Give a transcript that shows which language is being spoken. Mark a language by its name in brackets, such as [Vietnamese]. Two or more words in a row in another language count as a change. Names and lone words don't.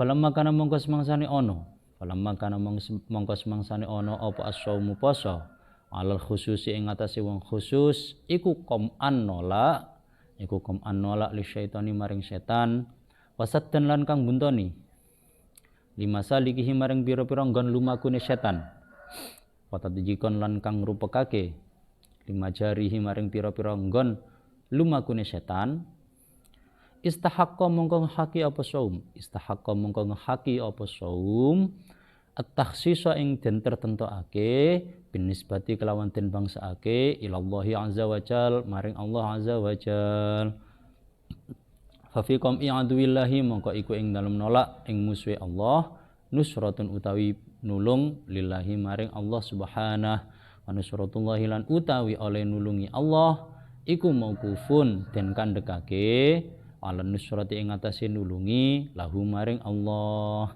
[Arabic] فلما كان [Javanese] mongko semangsane ono apa as-saumu poso [Arabic] على الخصوص [Javanese] ing atase wong khusus iku qom'an nolak [Arabic] للشيطان [Javanese] maring setan wasaddan lan kang buntoni [Arabic] لمسالكه [Javanese] maring pira-pira nggon lumakune setan watadjikon lan kang rupekake [Arabic] لمجاريه [Javanese] maring pira-pira nggon lumakune setan istahaqqa mongko ngehaki apa saum at-takhsisa ing den tertentokake binisbati kelawan den bangsake [Arabic] إلى الله عز وجل [Javanese] maring [Arabic] الله عز وجل ففي قمع عدو الله [Javanese] mongko iku ing dalem nolak ing musuhe Allah nusratun utawi nulung lillahi maring Allah subhanahu wa nusratullahi lan utawi oleh nulungi Allah iku mauqufun den kandhekake [Arabic] على نصرة [Javanese] ing atase nulungi lahu maring Allah.